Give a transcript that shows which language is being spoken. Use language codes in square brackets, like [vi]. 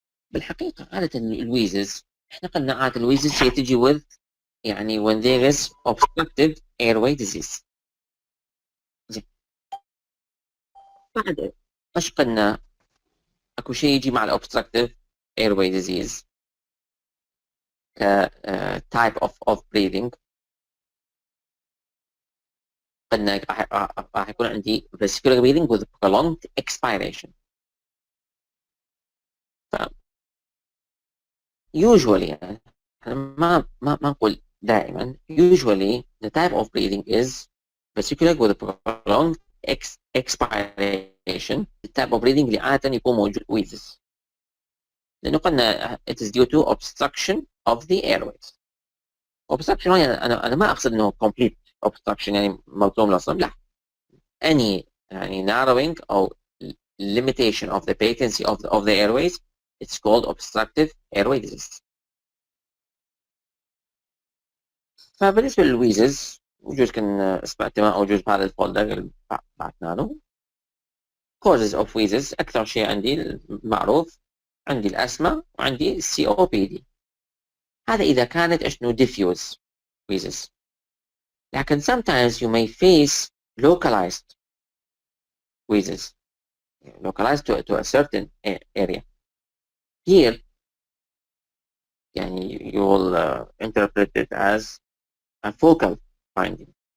[ar] بالحقيقة عادة الويزز احنا قلنا عادة الويزز هي تجي with يعني when there is obstructed airway disease. زين بعد ايش قلنا؟ اكو شيء يجي مع obstructive airway disease ك type of breathing. [en] قلنا راح يكون عندي vesicular breathing with prolonged expiration. [ar] ف usually يعني ما نقول دائما. [en] usually the type of breathing is vesicular with prolonged expiration. التايب of breathing اللي عادة يكون موجود wheezes، لأنه قلنا it is due to obstruction of the airways. [ar] obstruction يعني أنا ما أقصد إنه complete obstruction يعني ملطوم الأصم، لا. [en] any يعني narrowing أو limitation of the patency of the airways, it's called obstructive airway disease. [ar] فبالنسبة للويزز وجوز كان استمعتوا أو جزء بهذا الفولدر اللي بعثنا له. causes of wheezes أكثر شيء عندي المعروف عندي الأسمى وعندي COPD. هذا إذا كانت إشنو diffuse wheezes. [en] لكن sometimes you may face localized wheezes, localized to a certain area. Here يعني you will interpret it as a focal finding.